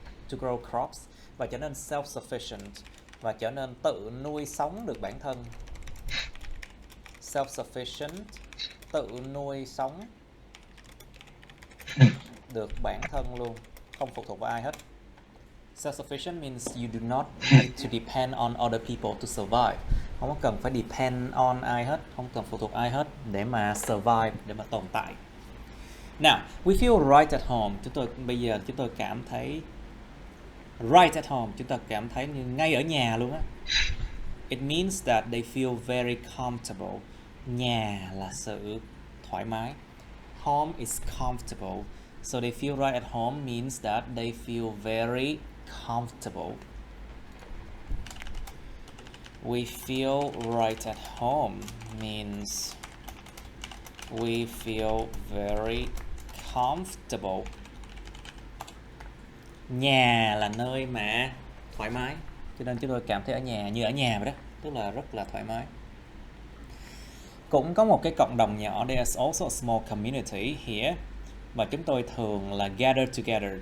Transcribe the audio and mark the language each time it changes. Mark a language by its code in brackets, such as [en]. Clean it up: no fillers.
[en] To grow crops, [vi] và trở nên self-sufficient, và trở nên tự nuôi sống được bản thân. Self-sufficient, tự nuôi sống được bản thân luôn, không phụ thuộc vào ai hết. [en] Self-sufficient means you do not need to depend on other people to survive. [vi] Không có cần phải depend on ai hết, không cần phụ thuộc ai hết để mà survive, để mà tồn tại. [en] Now, we feel right at home. [vi] Bây giờ chúng tôi cảm thấy [en] right at home, [vi] chúng ta cảm thấy như ngay ở nhà luôn á. [en] It means that they feel very comfortable. [vi] Nhà là sự thoải mái. [en] Home is comfortable. So they feel right at home means that they feel very comfortable. We feel right at home means we feel very comfortable. [vi] Nhà là nơi mà thoải mái, cho nên chúng tôi cảm thấy ở nhà như ở nhà vậy đó, tức là rất là thoải mái. Cũng có một cái cộng đồng nhỏ, [en] there's also a small community here, [vi] và chúng tôi thường là [en] gather together.